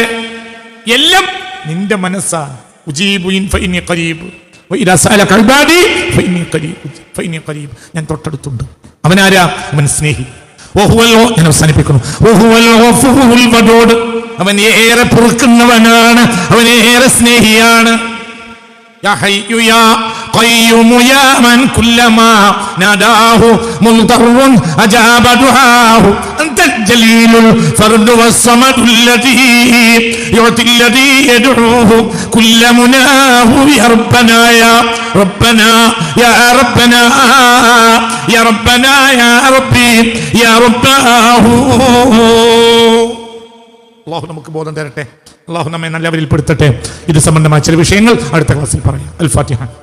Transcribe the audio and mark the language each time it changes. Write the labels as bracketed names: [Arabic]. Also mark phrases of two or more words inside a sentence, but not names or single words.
[Malayalam] എല്ലാം നിന്റെ മനസ്സാ. ഞാൻ തൊട്ടടുത്തുണ്ട്. അവനാരാ? അവൻ സ്നേഹി. ഞാൻ അവസാനിപ്പിക്കുന്നു. അവൻ ഏറെ പൊറുക്കുന്നവനാണ്. അവൻ ഏറെ സ്നേഹിയാണ്. [Arabic] يا حي يا قيوم يا من كلما ناداه مضطر أجاب دعاه أنت الجليل الفرد والصمد الذي يعطي الذي يدعوه كل مناه يا ربنا يا ربنا يا ربنا يا ربنا يا ربي يا رباه. [Malayalam] അല്ലാഹു നമുക്ക് ബോധം തരട്ടെ. അല്ലാഹു നമ്മെ നല്ലവരിൽ പെടുത്തട്ടെ. ഇത് സംബന്ധമായ ചില വിഷയങ്ങൾ അടുത്ത ക്ലാസ്സിൽ പറയാം. അൽ ഫാത്തിഹ.